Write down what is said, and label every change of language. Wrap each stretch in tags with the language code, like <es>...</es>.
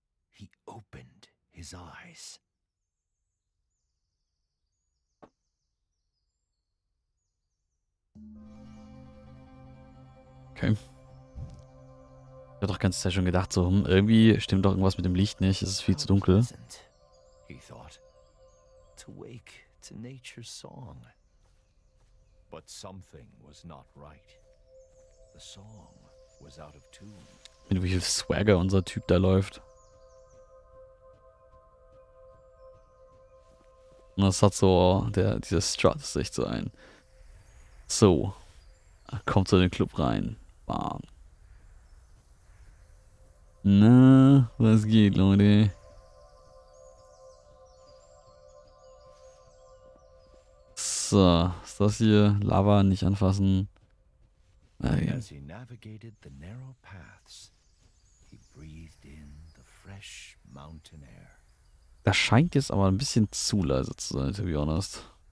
<en>He opened his eyes. Okay.</en> <de>Ich hatte doch ganz Zeit schon gedacht, so, irgendwie stimmt doch irgendwas mit dem Licht nicht. Es ist viel zu dunkel.</de> <en>He thought, to wake to nature's song. But something was not right. The song was out of tune.</en> <de>Mit wie viel Swagger unser Typ da läuft. Und das hat so, dieser Strut ist echt so ein. So. Kommt so in den Club rein. Bam. Na, was geht, Leute? So, ist das hier? Lava nicht anfassen.</de> <en>As he navigated the narrow paths, he breathed in the fresh mountain air.</en> <de>Das scheint jetzt aber ein bisschen zu leise zu sein,</de> <en>to be honest.</en>